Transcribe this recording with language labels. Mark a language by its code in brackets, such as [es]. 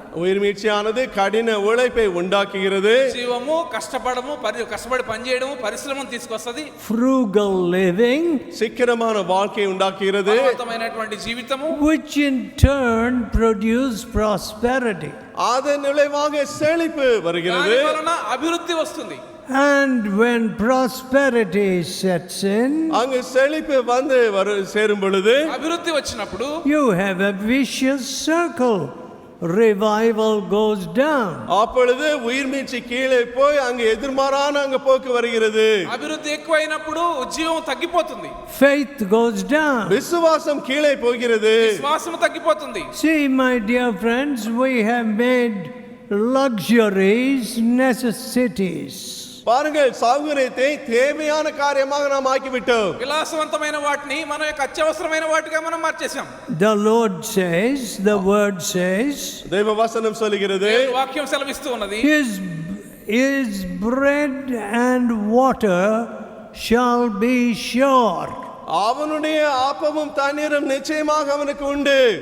[ta] உயிர்மீட்சியானது கடின உழைப்பை உண்டாக்குகிறது. [te] జీవము కష్టపడి పనిచేయడము పరిశ్రమను తీసుకొస్తది. [en] Frugal living, [ta] சிக்கனமான வாழ்க்கையை உண்டாக்குகிறது. [te] అర్థమైనటువంటి జీవితము, [en] which in turn produce prosperity. [ta] அதன் விளைவாக செழிப்பு வருகிறது. [te] దాని వలన అభివృద్ధి వస్తుంది. [en] And when prosperity sets in, [ta] அங்கு செழிப்பு வந்து சேரும் பொழுது, [te] అభివృద్ధి వచ్చినప్పుడు [en] you have a vicious circle. Revival goes down. [ta] அப்பொழுது உயிர்மீட்சி கீழே போய் அங்கு எதிர்மாறான அங்கு போக்கு வருகிறது. [te] అభివృద్ధి ఎక్కువైనప్పుడు ఉజ్జీవం తగ్గిపోతుంది. [en] Faith goes down. [ta] விசுவாசம் கீழே போகிறது. [te] విశ్వాసం తగ్గిపోతుంది. [en] See, my dear friends, we have made luxuries necessities. [ta] பாருங்கள், சௌகரியத்தை தேவையான காரியமாக நாம் ஆக்கிவிட்டோம். [te] విలాసవంతమైన వాటిని మన యొక్క అత్యవసరమైన వాటిగా మనం మార్చేసాం. [en] The Lord says, the word says, [ta] தேவ வசனம் சொல்கிறது, [te] వాక్యం సెలవిస్తూ ఉన్నది, [en] his bread and water shall be sure. [ta] அவனுடைய ஆப்பமும் தண்ணீரும் நிச்சயமாக அவனுக்கு உண்டு.